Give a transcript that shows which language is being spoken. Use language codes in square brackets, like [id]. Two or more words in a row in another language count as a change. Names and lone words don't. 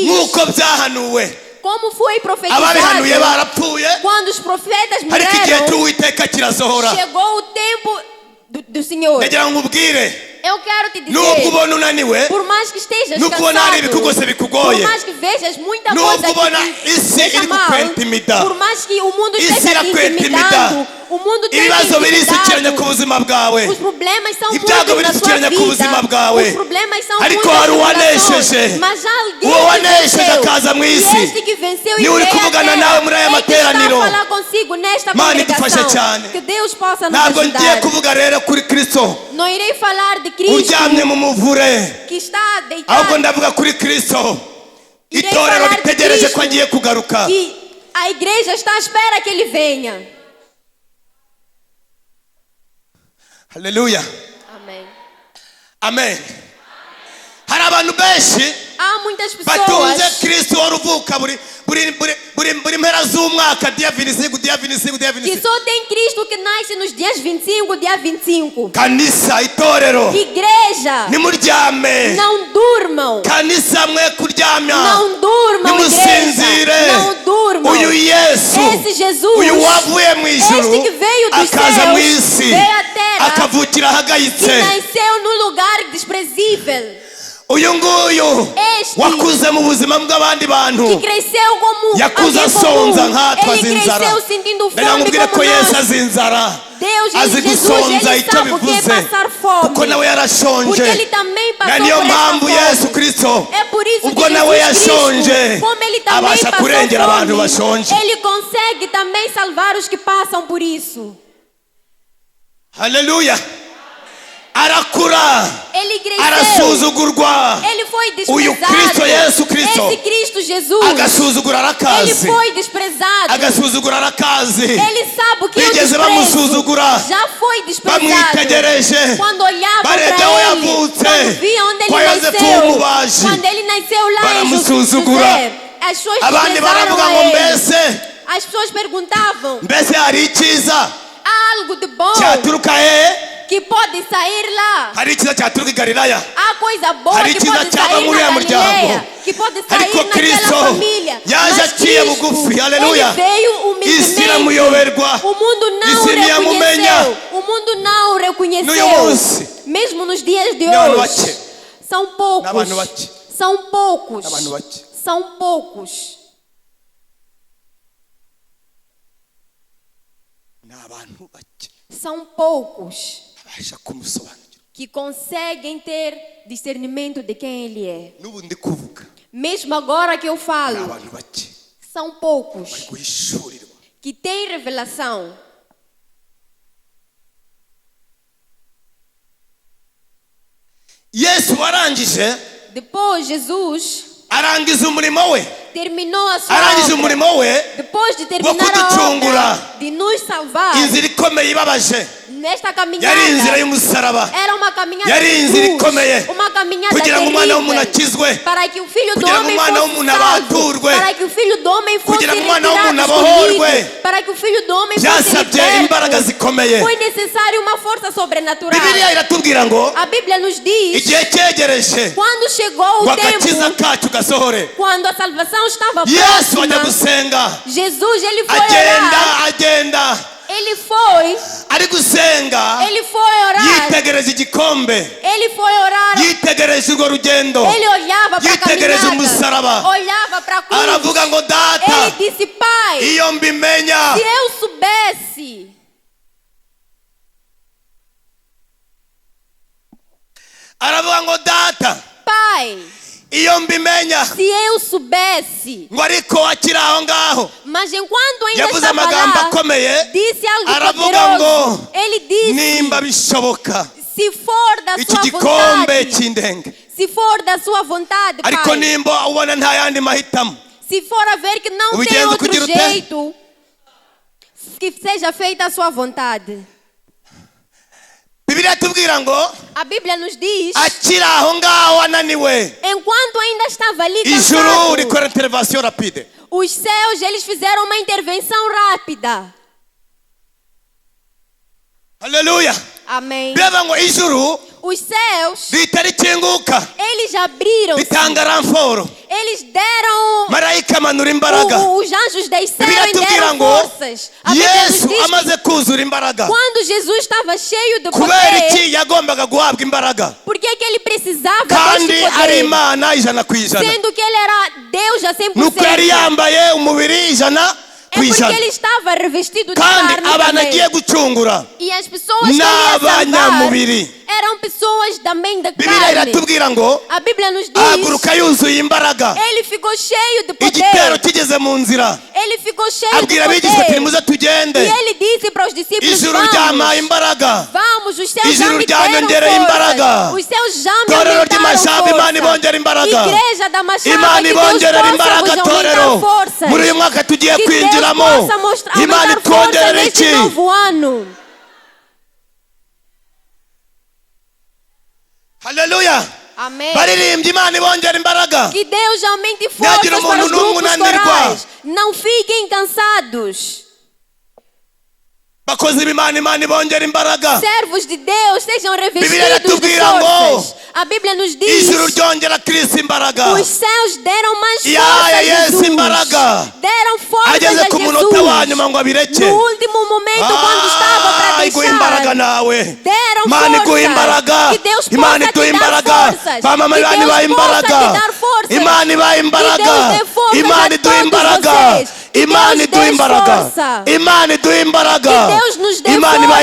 [rw] nk'uko byahanuwe [pt] como foi [rw] ababihanuye [pt] profetizado [rw] barapfuye, [pt] quando os profetas [rw] ariko igihe [pt] morreram. [rw] cy'Uwiteka kirasohora. [pt] Chegou o tempo do Senhor. [rw] Ndagira ngo nkubwire, [pt] Eu quero te [rw] nubwo [pt] dizer, [rw] ubona unaniwe, [pt] por mais que estejas [rw] nubwo ubona hari [pt] cansado, [rw] ibikugose [pt] por [rw] bikugoye, [pt] mais que vejas muita [rw] nubwo [pt] coisa [rw] ubona [pt] que [rw] isi [pt] te deixa [rw] iri [pt] mal, [rw] kukwentimida, [pt] por mais que o mundo [rw] isi [pt] esteja te [rw] irakwentimida, [pt] intimidando, o mundo tem te [rw] ibibazo birisukiranya ku [pt] intimidado, [rw] buzima bwawe, [pt] os problemas são [rw] ibyago [pt] muitos na sua [rw] birisukiranya ku buzima [pt] vida, [rw] bwawe, [pt] os problemas são [rw] ariko [pt] muitas [rw] hari uwanesheje. [pt] tribulações, mas há alguém [rw] Uwo [pt] que [rw] wanesheje [pt] venceu, [rw] akaza mu [pt] e [rw] isi, [pt] este que venceu e [rw] niwe uri [pt] veio à [rw] kuvugana [pt] terra, [rw] nawe muri aya [pt] é que está [rw] materaniro. [pt] a falar consigo nesta [rw] Mana idufashe [pt] congregação, [rw] cyane. [pt] que Deus possa nos [rw] Ntabwo ngiye [pt] ajudar. [rw] kuvuga rero kuri Kristo [pt] Não irei falar de Cristo [rw] uryamye mu muvure, [pt] que está [rw] ahubwo [pt] deitado, [rw] ndavuga kuri Kristo [pt] Irei [rw] itorero [pt] falar de [rw] ritegereje [pt] Cristo. [rw] ko agiye kugaruka. [pt] que a igreja está à espera que ele venha. [rw] Haleluya, [pt] Amém. [rw] amen. Hari abantu benshi [pt] Há muitas [rw] batunze [pt] pessoas [rw] Kristo wari uvuka buri mpera z'umwaka, [pt] dia 25, dia 25, dia que 25. só tem Cristo que nasce nos dias 25, dia 25. [rw] Kanisa, itorero, [pt] Igreja, [rw] nimuryame. [pt] não durmam. [rw] Kanisa mwe kuryamya, [pt] Não durmam, [rw] nimusinzire. [pt] igreja. Não durmam. [rw] Uyu Yesu, [pt] Esse Jesus, [rw] uyu wavuye mu ijuru [pt] este que veio dos [rw] akaza mu [pt] céus, [rw] isi, [pt] veio à terra, [rw] akavukira [pt] que [rw] ahagayitse. [pt] nasceu num lugar desprezível, [rw] Uyu nguyu [pt] Este [rw] wakuze mu buzima bw'abandi [pt] que [rw] bantu, [pt] cresceu como [rw] yakuze [pt] alguém [rw] asonza [pt] comum. [rw] nkatwe [pt] Ele [rw] azinzara. [pt] cresceu sentindo [rw] Reka [pt] fome [rw] nkubwire ko [pt] como [rw] Yesu [pt] nós. [rw] azinzara, [pt] Deus, [rw] azi [pt] Jesus, [rw] gusonza [pt] ele [rw] icyo [pt] sabe o que é [rw] bivuze, [pt] passar fome. [rw] kuko nawe yarashonje. [pt] Porque ele também [rw] Na [pt] passou [rw] niyo [pt] por essa [rw] mpamvu Yesu [pt] fome. [rw] Kristo [pt] É por isso [rw] ubwo [pt] que [rw] nawe [pt] Jesus [rw] yashonje [pt] Cristo, como ele também [rw] abasha [pt] passou [rw] kurengera abantu [pt] fome, [rw] bashonje. [pt] ele consegue também salvar os que passam por isso. [rw] Haleluya, arakura, [pt] Ele cresceu. [rw] arasuzugurwa. [pt] Ele foi [rw] Uyu [pt] desprezado. [rw] Kristo, Yesu Kristo, [pt] Esse Cristo Jesus, [rw] agasuzugura [pt] ele [rw] arakazi, [pt] foi desprezado. [rw] agasuzugura arakazi. [pt] Ele sabe o que é o [rw] Bigeze [pt] desprezo. [rw] bamusuzugura, [pt] Já foi desprezado. [rw] bamwitegereje, [pt] Quando olhavam [rw] barebye [pt] para [rw] aho [pt] ele, [rw] yavutse, [pt] quando viam onde [rw] kwa [pt] ele [rw] Yosefu [pt] nasceu, [rw] w'umubaji, [pt] quando ele nasceu lá em [rw] baramusuzugura. [pt] José, as pessoas [rw] Abandi [pt] desprezaram [rw] baravuga [pt] a [rw] ngo [pt] ele. [rw] mbese [pt] As pessoas perguntavam, [rw] mbese hari icyiza [pt] há algo de bom [rw] cyaturuka hehe? [pt] que pode sair lá? [rw] Hari icyiza cyaturuka i Galilaya? [pt] Há coisa boa [rw] Hari [pt] que [rw] icyiza [pt] pode [rw] cyava [pt] sair [rw] muri [pt] na [rw] uriya muryango? [pt] Galileia, que pode sair [rw] Ariko [pt] naquela [rw] Kristo [pt] família. [rw] yaje [pt] Mas [rw] aciye [pt] Cristo, [rw] bugufi, haleluya. [pt] ele veio [rw] Isi [pt] humildemente. [rw] iramuyoberwa, [pt] O mundo não [rw] isi ntiyamumenya. [pt] reconheceu. O mundo não [rw] N'uyu [pt] reconheceu. [rw] munsi [pt] Mesmo nos dias de [rw] ni abantu [pt] hoje. [rw] bake, [pt] São poucos. [rw] N'abantu bake. [pt] São poucos. [rw] N'abantu bake. [pt] São poucos. [rw] ni abantu bake [pt] São poucos [rw] babasha kumusobanukira. [pt] que conseguem ter discernimento de quem ele é. [rw] N'ubu ndi kuvuga, [pt] Mesmo agora que eu [rw] ni [pt] falo, [rw] abantu bake [pt] são poucos [rw] guhishurirwa. [pt] que têm revelação. [rw] Yesu warangije, [pt] Depois Jesus [rw] arangiza umurimo we, [pt] terminou a sua [rw] arangije [pt] obra. [rw] umurimo we, [pt] Depois de terminar a [rw] kuducungura. [pt] obra de nos salvar, [rw] inzira ikomeye ibabaje, [pt] nesta [rw] yari [pt] caminhada [rw] inzira y'umusaraba, [pt] era uma caminhada [rw] yari [pt] de [rw] inzira [pt] cruz, [rw] ikomeye, [pt] uma caminhada [rw] kugira ngo umwana w'umuntu [pt] terrível, [rw] akizwe, [pt] para que o filho do [rw] kugira ngo [pt] homem [rw] umwana [pt] fosse [rw] w'umuntu [pt] salvo, [rw] abaturwe, [pt] para que o filho do homem fosse [rw] kugira ngo umwana w'umuntu [pt] retirado, [rw] abohorwe. [pt] escolhido, para que o filho do homem fosse [rw] byasabye imbaraga [pt] liberto. [rw] zikomeye. [pt] Foi necessário uma força sobrenatural. [rw] Bibiliya iratubwira ngo [pt] A Bíblia nos diz, [rw] igihe cyegereje [pt] quando chegou [rw] ngo [pt] o [rw] agakiza [pt] tempo, [rw] kacu gasohore, [pt] quando a salvação estava [rw] Yesu ajya [pt] próxima, [rw] gusenga, [pt] Jesus, ele foi orar. [rw] agenda [pt] Ele foi [rw] ari gusenga, [pt] orar. [rw] yitegereza igikombe, [pt] Ele foi orar. [rw] yitegereza urwo rugendo, [pt] Ele olhava para a [rw] yitegereza [pt] caminhada, [rw] umusaraba, [pt] olhava para a cruz. [rw] aravuga ngo data, [pt] Ele disse: Pai, [rw] iyo mbimenya, [pt] se eu soubesse, [rw] aravuga ngo data, [pt] Pai, [rw] iyo mbimenya, [pt] se eu soubesse. [rw] ngo ariko akiri aho ngaho [pt] Mas enquanto ainda [rw] yavuze [pt] estava [rw] amagambo [pt] lá, [rw] akomeye, [pt] disse algo [rw] aravuga [pt] poderoso. [rw] ngo [pt] Ele disse: [rw] nimba bishoboka [pt] se for da [rw] iki [pt] sua [rw] gikombe [pt] vontade, [rw] kindenge, [pt] se for da sua vontade, [rw] ariko [pt] Pai, [rw] nimba ubona nta yandi mahitamo, [pt] se for a ver que não tem [rw] Ubigenza [pt] outro [rw] kugira ute? [pt] jeito, que seja feita a sua vontade. [rw] Biblia tubwira ngo [pt] A Bíblia nos diz, [rw] akiri aho ngaho ananiwe, [pt] enquanto ainda estava ali [rw] ijuru [pt] cansado, [rw] rikora [fr] intervention rapide. [pt] os céus, eles fizeram uma intervenção rápida. [rw] Haleluya. [pt] Amém. [rw] Birava ngo ijuru [pt] Os céus, [rw] rihita rikinguka, [pt] eles abriram, [rw] ritanga ramforo, [pt] eles deram, [rw] marayika amanura imbaraga. [pt] os anjos desceram [rw] Biblia [pt] e [rw] tubwira [pt] deram [rw] ngo [pt] forças. A Bíblia nos [rw] Yesu [pt] diz [rw] amaze kuzura imbaraga, [pt] que quando Jesus estava cheio de [rw] kubera [pt] poder, [rw] iki yagombaga guhabwa imbaraga, [pt] por que que ele precisava [rw] kandi [pt] deste [rw] ari [pt] poder? [rw] Imana ijana ku ijana, [pt] Sendo que ele era Deus a 100%. [rw] nuko yari yambaye umubiri ijana [pt] É [rw] ku [pt] porque [rw] ijana, [pt] ele estava revestido de [rw] kandi [pt] carne [rw] abantu [pt] também. [rw] agiye gucungura [pt] E as pessoas que ele ia salvar [rw] n'abanyamubiri. [pt] eram pessoas também da [rw] Biblia [pt] carne. [rw] iratubwira ngo [pt] A Bíblia nos diz, [rw] ahaguruka yuzuye imbaraga, [pt] ele ficou cheio de [rw] igitero [pt] poder. [rw] kigeze mu nzira, [pt] Ele ficou cheio de [rw] abwira abigishwa ati [pt] poder. [rw] nimuze tugende, [pt] E ele disse para os discípulos, [rw] ijuru ryampaye [pt] vamos, [rw] imbaraga, [pt] vamos, os céus já [rw] ijuru [pt] me deram [rw] ryanyongereye imbaraga, [pt] forças. Os céus já me [rw] torero [pt] aumentaram [rw] ry'Amashamba Imana [pt] força. [rw] ibongera imbaraga, [pt] Igreja da Machamba, [rw] Imana [pt] que Deus [rw] ibongerera [pt] possa [rw] imbaraga [pt] vos [rw] torero, [pt] aumentar forças. [rw] muri uyu mwaka tugiye [pt] Que Deus [rw] kwinjiramo, [pt] possa mostrar, [rw] Imana [pt] aumentar força [rw] itwongerera [pt] neste [rw] iki? [pt] novo ano. [rw] Haleluya. [pt] Amém. [rw] Baririmbye Imana ibongera imbaraga. [pt] Que Deus aumente forças [rw] Ntihagire [pt] para os [rw] umuntu n'umwe [pt] grupos [rw] unanirwa. [pt] corais. Não fiquem cansados. [rw] Bakozi b'Imana, Imana ibongera imbaraga. [pt] Servos de Deus sejam [rw] Biblia [pt] revestidos de [rw] iratubwira ngo, [pt] forças. A Bíblia nos diz, [rw] Ijuru ryongera Kristo imbaraga. [pt] os céus deram mais [rw] Yaya [pt] força a [rw] Yesu [pt] Jesus. [rw] imbaraga. [pt] Deram forças [rw] Ageze [pt] a [rw] ku munota wa [pt] Jesus. [rw] nyuma ngo abireke. [pt] No último momento, quando estava para [rw] Iguha imbaraga [pt] deixar, [rw] nawe. [pt] deram [rw] Imana iguha imbaraga. [pt] forças. Que Deus [rw] Imana [pt] possa [rw] iguha [pt] te dar [rw] imbaraga. [pt] forças. [rw] Bamama [pt] Que [rw] Imana [pt] Deus [rw] ibaha [pt] possa [rw] imbaraga. [pt] te dar forças. [rw] Imana ibaha [pt] Que [rw] imbaraga. [pt] Deus dê forças [rw] Imana [pt] a [rw] iduha [pt] todos [rw] imbaraga. [pt] vocês. Que [rw] Imana [pt] Deus [rw] iduha [pt] dê [rw] imbaraga. [pt] força. [rw] Imana iduha imbaraga. [pt] Que Deus nos dê [rw] Imana ibaha